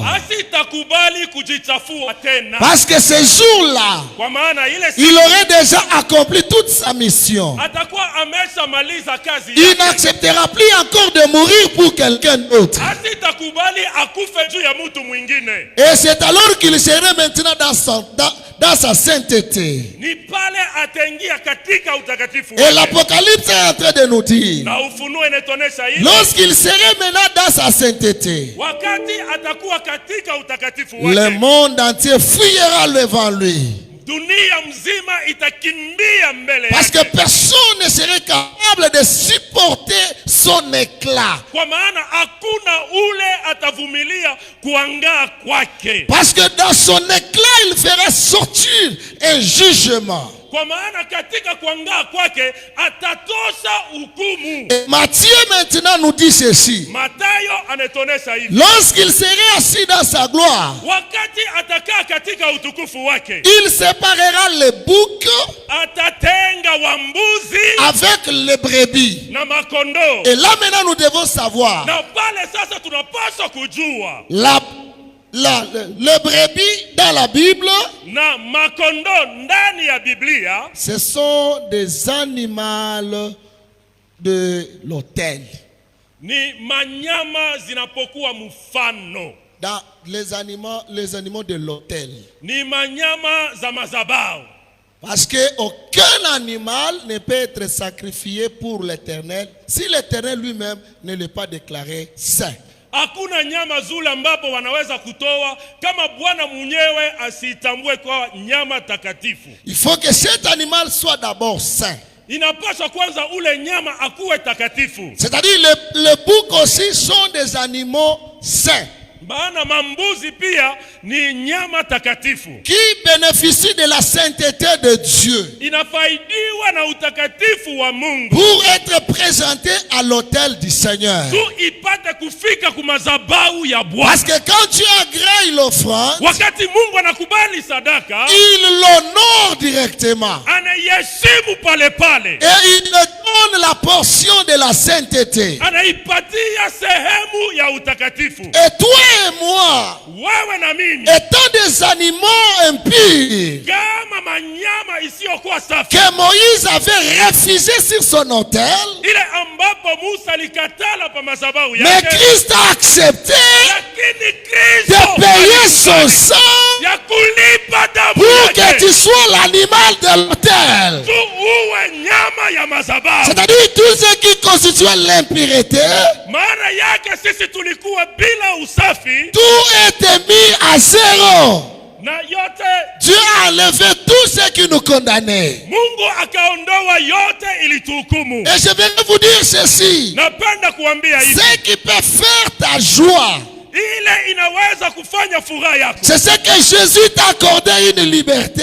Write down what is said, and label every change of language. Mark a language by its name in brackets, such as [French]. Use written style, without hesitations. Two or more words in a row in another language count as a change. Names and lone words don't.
[Swahili] asitakubali kujichafua tena. [French] Parce que ce jour-là, [Swahili] Kwa maana ile [French] il [Swahili] siku [French] aurait déjà accompli toute sa mission. [Swahili] atakuwa ameshamaliza kazi [French] Il [Swahili] yake. [French] n'acceptera plus encore de mourir pour quelqu'un d'autre. [Swahili] Asitakubali akufe juu ya mtu mwingine. [French] Et c'est alors qu'il serait maintenant dans sa sainteté. [Swahili] Ni pale ataingia katika utakatifu [French] Et [Swahili] wake. [French] l'Apocalypse est en train de nous dire, [Swahili] Na Ufunuo inatuonesha hivi. [French] lorsqu'il serait maintenant dans sa sainteté, [Swahili] Wakati atakuwa katika utakatifu [French] le [Swahili] wake, [French] monde entier fuira devant lui. [Swahili] dunia mzima itakimbia mbele [French] Parce que [Swahili] yake. [French] personne ne serait capable de supporter son éclat. [Swahili] Kwa maana hakuna ule atavumilia kuangaa kwake. [French] Parce que dans son éclat, il fera sortir un jugement. [Swahili] Kwa maana katika kuangaa kwake atatosha hukumu. [French] Et Matthieu maintenant nous dit ceci. [Swahili] Mathayo anatuonesha hivi. [French] Lorsqu'il serait assis dans sa gloire, [Swahili] Wakati atakaa katika utukufu wake, [French] il séparera les boucs [Swahili] atatenga wambuzi [French] avec les brebis. [Swahili] na makondoo. [French] Et là maintenant nous devons savoir, [Swahili] Na pale sasa tunapaswa kujua [French] les brebis dans la Bible, [Swahili] na makondoo ndani ya Biblia [French] ce sont des animaux de l'autel. [Swahili] ni manyama zinapokuwa mfano, [French] Dans les animaux de l'autel. [Swahili] ni manyama za mazabau. [French] Parce qu'aucun animal ne peut être sacrifié pour l'Éternel si l'Éternel lui-même ne l'est pas déclaré saint. [Swahili] Hakuna nyama zule ambapo wanaweza kutoa kama Bwana mwenyewe asitambue kwa nyama takatifu. [French] Il faut que cet animal soit d'abord saint. [Swahili] inapaswa kwanza ule nyama akuwe takatifu. [French] C'est-à-dire les boucs aussi sont des animaux saints. [Swahili] Maana mambuzi pia ni nyama takatifu. [French] Qui bénéficient de la sainteté de Dieu. [Swahili] Inafaidiwa na utakatifu wa Mungu. [French] Pour être présentés à l'autel du Seigneur. [Swahili] Tu ipate kufika kumazabau ya Bwana. [French] Parce que quand tu agrées l'offrande, [Swahili] wakati Mungu anakubali sadaka, [French] il l'honore directement. [Swahili] Anayeshimu pale pale. [French] Et il me donne la portion de la sainteté. [Swahili] Anaipatia sehemu ya utakatifu. [French] Et toi et moi, [Swahili] wewe na mimi, [French] étant des animaux impurs, [Swahili] kama manyama isiyokuwa safi, [French] que Moïse avait refusé sur son autel, [Swahili] ile ambapo Musa alikatala pa madhabahu yake, [French] mais Christ a accepté [Swahili] lakini Kristo [French] de payer son sang [Swahili] ya kulipa damu [French] pour que [Swahili] yake, [French] tu sois l'animal de l'autel. [Swahili] tu uwe nyama ya madhabahu. [French] C'est-à-dire tout ce qui constitue l'impureté, [Swahili] maana yake sisi tulikuwa bila usafi, [French] tout était mis à zéro. [Swahili] na yote [French] Dieu a enlevé tout ce qui nous condamnait. [Swahili] Mungu akaondoa yote ili tuhukumu. [French] Et je vais vous dire ceci. [Swahili] Napenda kuambia hivi, [French] Ce qui peut faire ta joie, [Swahili] ile inaweza kufanya furaha yako, [French] c'est ce que Jésus t'a accordé, une liberté